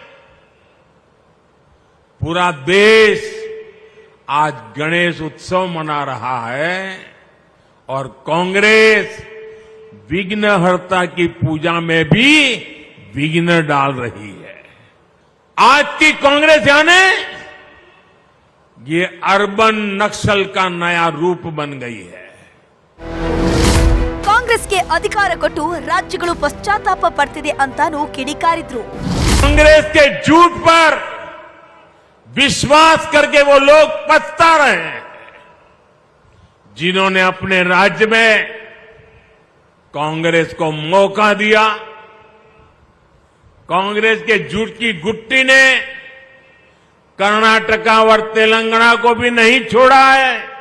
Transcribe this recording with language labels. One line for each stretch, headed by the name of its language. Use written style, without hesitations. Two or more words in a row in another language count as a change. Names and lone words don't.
Hindi: पूरा देश आज गणेश उत्सव मना रहा है और कांग्रेस विघ्नहर्ता की पूजा में भी विघ्न डाल रही है. आज की कांग्रेस यानी ये अर्बन नक्सल का नया रूप बन गई है.
Kannada: ಕಾಂಗ್ರೆಸ್ಗೆ ಅಧಿಕಾರ ಕೊಟ್ಟು ರಾಜ್ಯಗಳು ಪಶ್ಚಾತ್ತಾಪ ಪಡ್ತಿದೆ ಅಂತಾನೂ ಕಿಡಿಕಾರಿದ್ರು.
Hindi: कांग्रेस के झूठ पर विश्वास करके वो लोग पछता रहे हैं जिन्होंने अपने राज्य में कांग्रेस को मौका दिया. कांग्रेस के झूठ की गुट्टी ने कर्नाटका और तेलंगाना को भी नहीं छोड़ा है.